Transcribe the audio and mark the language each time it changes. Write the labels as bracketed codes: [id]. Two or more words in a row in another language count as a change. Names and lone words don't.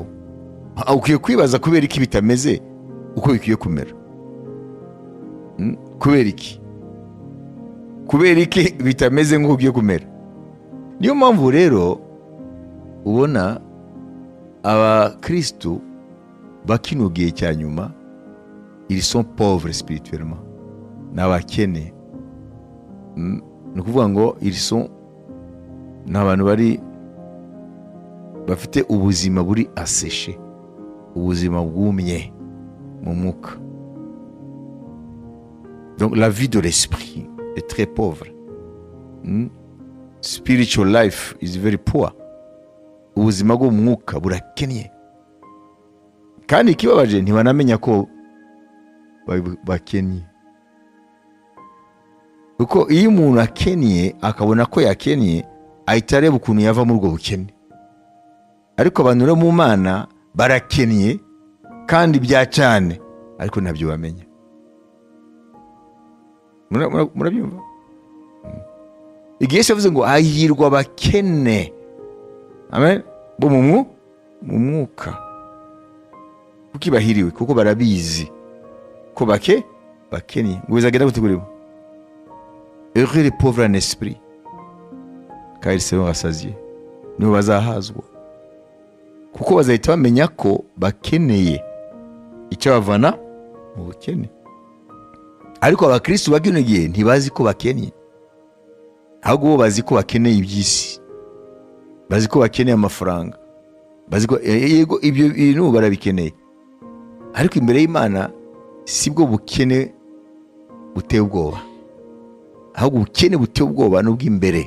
[rw] Ukwiye kwibaza kubera iki bitameze uko bikwiye kumera. Kubera iki? Kubera iki bitameze nk'uko bigiye kumera? Niyo mpamvu rero ubona abakristo bakino gihe cya nyuma, [fr] ils sont pauvres spirituellement, [rw] n'abakene. Ni ukuvuga ngo [fr] ils sont [rw] n'abantu bari bafite ubuzima buri aseshe, ubuzima bwumye mu mwuka. [fr] Donc la vie de l'esprit est très pauvre. [en] Spiritual life is very poor. [rw] Ubuzima bwo mu mwuka burakennye, kandi ikibabaje ntibanamenya ko bakennye. Kuko iyo umuntu akennye akabona ko yakennye, ahita areba ukuntu yava muri ubwo bukene. Ariko abantu rero mu Mana barakennye kandi bya cyane, ariko ntabyo bamenya. Murabyumva? Igihe Yesu yavuze ngo hahirwa abakene, amen, bo mu mwuka. Kuki bahiriwe? Kuko barabizi ko bakennye. Ngo bizagenda gute kuri bo? [fr] Heureux les pauvres en esprit, car ils seront rassasiés. [rw] Nibo bazahazwa. kuko bazahita bamenya ko bakeneye icyo bavana mu bukene. Ariko abakristo ba kino gihe ntibazi ko bakeneye, ahubwo bo bazi ko bakeneye iby'isi, bazi ko bakeneye amafaranga, bazi ko yego ibyo bintu barabikeneye, ariko imbere y'Imana sibwo bukene buteye ubwoba, ahubwo ubukene buteye ubwoba n'ubw'imbere.